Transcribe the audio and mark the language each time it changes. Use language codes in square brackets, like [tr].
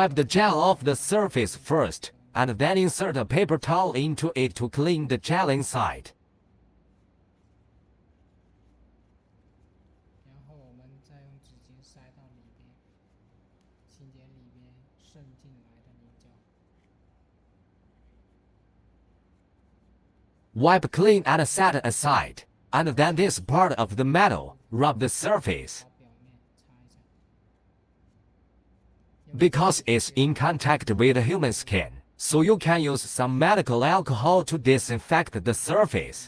[en] Wipe the gel off the surface first, and then insert a paper towel into it to clean the gel inside. [zh] 然后我们再用纸巾塞到里边，清洁里边渗进来的泥胶。 [en] Wipe clean and set aside, and then this part of the metal, rub the surface. [zh] 把表面擦一下。 [en] Because it's in contact with human skin, so you can use some medical alcohol to disinfect the surface,